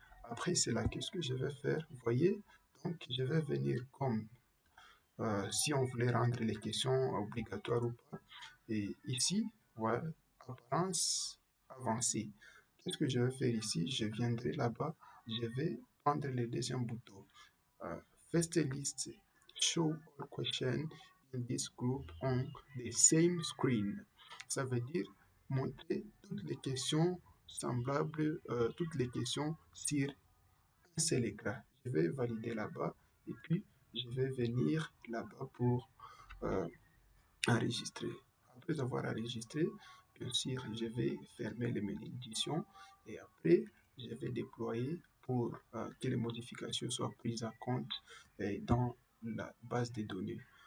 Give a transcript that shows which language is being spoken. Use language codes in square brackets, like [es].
[fr] Après, c'est là, qu'est-ce que je vais faire? Vous voyez, donc je vais venir comme si on voulait rendre les questions obligatoires ou pas. Et ici, voilà, apparence avancée. Qu'est-ce que je vais faire ici? Je viendrai là-bas, je vais prendre le deuxième bouton. [en] First list, show all questions in this group on the same screen. [fr] Ça veut dire montrer toutes les questions semblables, toutes les questions sur un seul écran. Je vais valider là-bas et puis je vais venir là-bas pour euh, enregistrer. Après avoir enregistré, bien sûr, je vais fermer le menu d'édition et après, je vais déployer pour que les modifications soient prises en compte dans la base de données.